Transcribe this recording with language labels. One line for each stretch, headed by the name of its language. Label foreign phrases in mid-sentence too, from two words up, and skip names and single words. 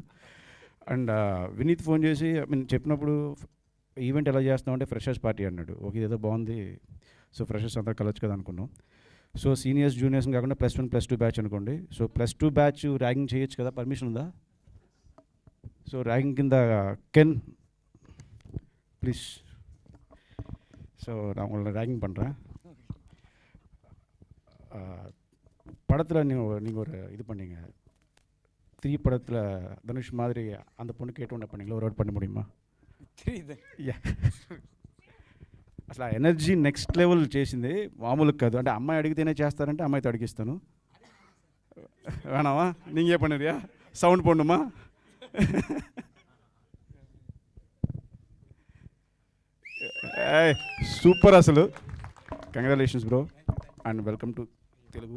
Telugu: అండ్ వినీత్ ఫోన్ చేసి చెప్పినప్పుడు ఈవెంట్ ఎలా చేస్తున్నాం అంటే
English: freshers party
Telugu: అన్నాడు. ఓకే, ఇదేదో బాగుంది, సో ఫ్రెషర్స్ అంతా కలవచ్చు కదా అనుకున్నాం. సో
English: seniors juniors
Telugu: కాకుండా +1 +2 బ్యాచ్ అనుకోండి. సో +2 బ్యాచ్ ర్యాగింగ్ చేయొచ్చు కదా, పర్మిషన్ ఉందా? సో ర్యాగింగ్ కింద
English: can please,
Tamil: ஸோ நான் உங்களை ரேகிங் பண்ணுறேன். படத்தில் நீங்கள் ஒரு இது பண்ணீங்க, 3 படத்தில் தனுஷ் மாதிரி அந்த பொண்ணு கேட்டோன்னு பண்ணீங்களா, ஒரு வாட் பண்ண முடியுமா?
Telugu: అసలు ఆ
English: energy next level
Telugu: చేసింది, మామూలు కాదు. అంటే అమ్మాయి అడిగితేనే చేస్తారంటే అమ్మాయితో అడిగిస్తాను.
Tamil: வேணாவா நீங்கே பணிரியா, சவுண்ட் பொண்டுமா.
Telugu: సూపర్ అసలు,
English: congratulations bro and welcome to
Telugu: తెలుగు.